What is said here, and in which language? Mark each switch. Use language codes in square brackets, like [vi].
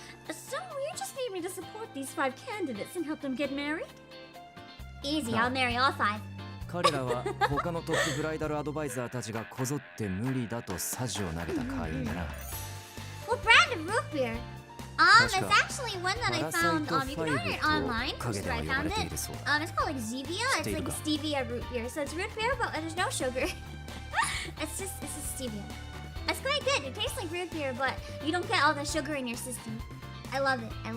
[en] So you just need me to support these 5 candidates and help them get married? Easy, I'll marry all 5. [ja] 彼らは他のトップブライダルアドバイザーたちがこぞって無理だとサジを投げた会員だな。 [en] What brand of root beer? It's actually one that I found. You can order it online. That's where I found it. It's called like Zevia. It's like a stevia root beer. So it's root beer, but there's no sugar. It's just stevia. It's quite good. It tastes like root beer, but you don't get all the sugar in your system. I love it.